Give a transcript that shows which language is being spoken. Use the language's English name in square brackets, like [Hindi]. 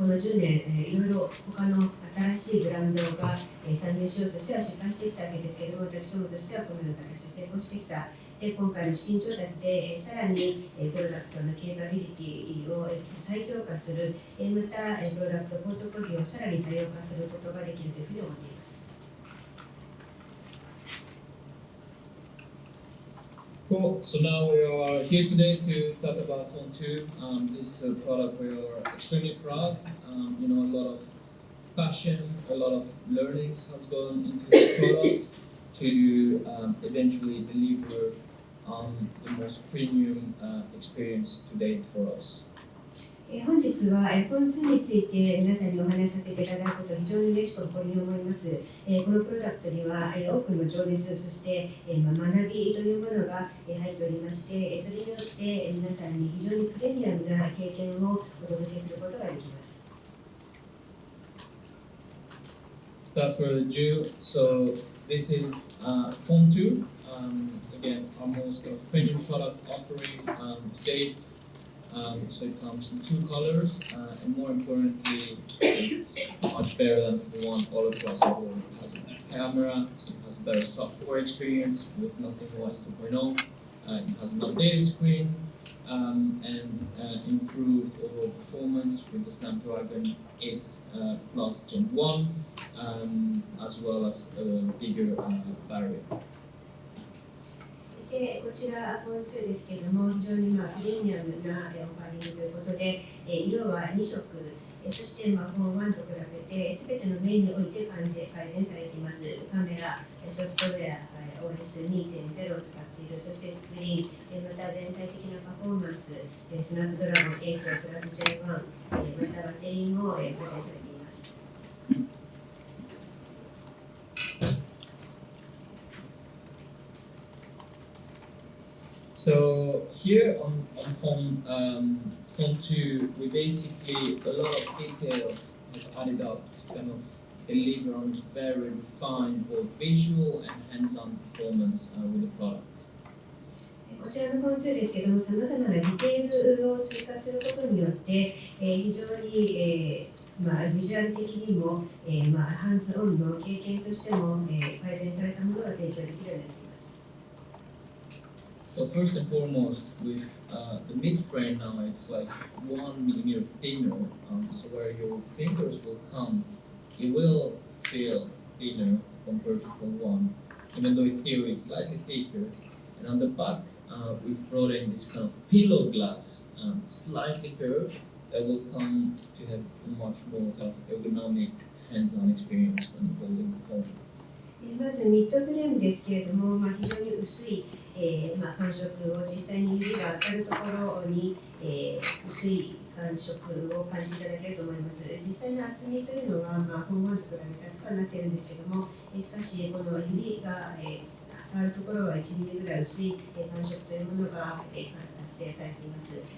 [Japanese] この10年、いろいろ他の新しいブランドが、参入しようとしては失敗してきたわけですけれども、私どもとしてはこのような形で成功してきた。で今回の資金調達で、さらに、プロダクトのケーパビリティを、再強化する、また、プロダクトポートフォリオをさらに多様化することができるというふうに思っています。 [English] Cool. So now we are here today to talk about Phone 2. This product we are extremely proud. A lot of passion, a lot of learnings has gone into this product to eventually deliver the most premium experience to date for us. [Japanese] 本日は iPhone2 について皆さんにお話しさせていただくことを非常に嬉しく誇りに思います。このプロダクトには多くの情熱、そして学びというものが入っておりまして、それによって皆さんに非常にプレミアムな経験をお届けすることができます。 [English] Without further ado, so this is Phone 2. Again, our most premium product offering to date. So it comes in 2 colors, and more importantly, it's much better than Phone 1 all across the board. It has a camera, it has a better software experience with Nothing OS 2.0. It has an updated screen and improved overall performance with the Snapdragon 8 Plus Gen 1, as well as a bigger battery. [Japanese] でこちら iPhone2 ですけれども、非常にプレミアムなオファリングということで、色は2色、そしてPhone 1と比べて全ての面において改善されています。カメラ、ソフトウェア、OS2.0 を使っている、そしてスクリーン、また全体的なパフォーマンス、スナップドラゴン8プラス J1、またバッテリーも改善されています。 [English] So here on Phone 2, we basically, a lot of details have added up to kind of deliver on very refined both visual and hands-on performance with the product. [Japanese] こちらのPhone 2ですけども、さまざまなディテールを追加することによって、非常に、ビジュアル的にも、ハンズオンの経験としても、改善されたものが提供できるようになっています。 [English] So first and foremost, with the mid-frame now, it's like 1 millimeter thinner. So where your fingers will come, it will feel thinner compared to Phone 1, even though in theory it's slightly thicker. And on the back, we've brought in this kind of pillow glass, slightly curved, that will come to have a much more kind of ergonomic hands-on experience when holding the phone. [Japanese] まずミッドフレームですけれども、非常に薄い、感触を実際に指が当たるところに、薄い感触を感じていただけると思います。実際の厚みというのは、Phone 1と比べて厚くはなっているんですけども、しかしこの指が、触るところは1ミリぐらい薄い感触というものが達成されています。